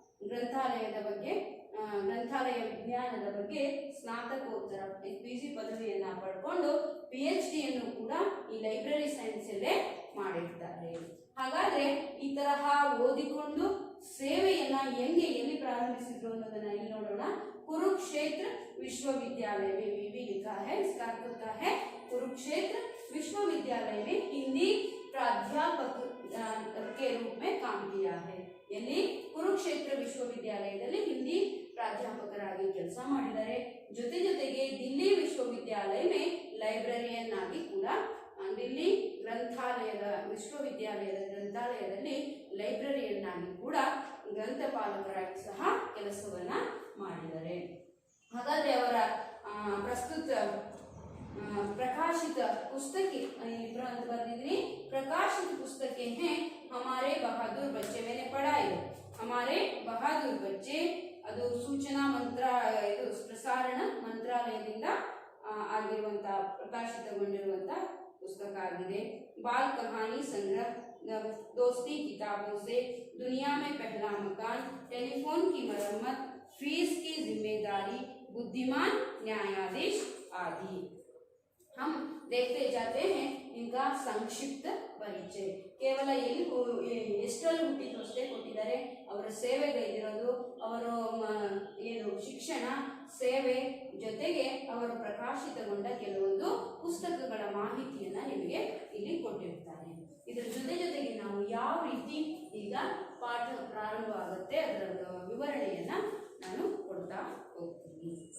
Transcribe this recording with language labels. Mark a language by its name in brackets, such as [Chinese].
[Kannada] ಗ್ರಂಥಾಲಯದ ಬಗ್ಗೆ, ಗ್ರಂಥಾಲಯ ವಿಜ್ಞಾನದ ಬಗ್ಗೆ ಸ್ನಾತಕೋತ್ತರ ಪಿಜಿ ಪದವಿಯನ್ನ ಪಡ್ಕೊಂಡು ಪಿಎಚ್ಡಿಯನ್ನು ಕೂಡ ಈ ಲೈಬ್ರರಿ ಸೈನ್ಸ್ ಅಲ್ಲೇ ಮಾಡಿರ್ತಾರೆ। ಹಾಗಾದ್ರೆ ಈ ತರಹ ಓದಿಕೊಂಡು ಸೇವೆಯನ್ನ ಎಲ್ಲಿ ಪ್ರಾರಂಭಿಸಿದ್ರು ಅನ್ನೋದನ್ನ ಇಲ್ಲಿ ನೋಡೋಣ। [Hindi] कुरुक्षेत्र विश्वविद्यालय में भी लिखा है, इसका अर्थ होता है कुरुक्षेत्र विश्वविद्यालय में हिंदी प्राध्यापक के रूप में काम किया है। [Kannada] ಎಲ್ಲಿ? ಕುರುಕ್ಷೇತ್ರ ವಿಶ್ವವಿದ್ಯಾಲಯದಲ್ಲಿ ಹಿಂದಿ ಪ್ರಾಧ್ಯಾಪಕರಾಗಿ ಕೆಲಸ ಮಾಡಿದ್ದಾರೆ। ಜೊತೆಗೆ ದಿಲ್ಲಿ ವಿಶ್ವವಿದ್ಯಾಲಯ में ಲೈಬ್ರರಿಯನ್ ಆಗಿ ಕೂಡ, ದಿಲ್ಲಿ ವಿಶ್ವವಿದ್ಯಾಲಯದ ಗ್ರಂಥಾಲಯದಲ್ಲಿ ಲೈಬ್ರರಿಯನ್ ಆಗಿ ಕೂಡ ಗ್ರಂಥಪಾಲಕರಾಗಿ ಸಹ ಕೆಲಸವನ್ನ ಮಾಡಿದ್ದಾರೆ। ಹಾಗಾದ್ರೆ ಅವರ ಪ್ರಸ್ತುತ [Hindi] प्रकाशित पुस्तकें बर्दिदीनी। प्रकाशित पुस्तकें हैं हमारे बहादुर बच्चे, मैंने पढ़ा है हमारे बहादुर बच्चे, [Kannada] ಅದು ಸೂಚನಾ ಪ್ರಸಾರಣ ಮಂತ್ರಾಲಯದಿಂದ ಆಗಿರುವಂತ ಪ್ರಕಾಶಿತಗೊಂಡಿರುವಂತ ಪುಸ್ತಕ ಆಗಿದೆ। [Hindi] बाल कहानी संग्रह, दोस्ती किताबों से, दुनिया में पहला मकान, टेलीफोन की मरम्मत, फीस की जिम्मेदारी, बुद्धिमान न्यायाधीश आदि। हम देखते जाते हैं इनका संक्षिप्त परिचय। [Kannada] ಕೇವಲ ಎಷ್ಟರಲ್ಲಿ ಹುಟ್ಟಿದ್ರು ಅಷ್ಟೇ ಕೊಟ್ಟಿದ್ದಾರೆ। ಅವರ ಸೇವೆಗೈದಿರೋದು, ಅವರು ಏನು ಶಿಕ್ಷಣ ಸೇವೆ ಜೊತೆಗೆ ಅವರು ಪ್ರಕಾಶಿತಗೊಂಡ ಕೆಲವೊಂದು ಪುಸ್ತಕಗಳ ಮಾಹಿತಿಯನ್ನ ನಿಮಗೆ ಇಲ್ಲಿ ಕೊಟ್ಟಿರ್ತಾರೆ। ಇದರ ಜೊತೆಗೆ ನಾವು ಯಾವ ರೀತಿ ಈಗ ಪಾಠ ಪ್ರಾರಂಭ ಆಗುತ್ತೆ ಅದರ ವಿವರಣೆಯನ್ನ ನಾನು ಕೊಡ್ತಾ ಹೋಗ್ತೀನಿ।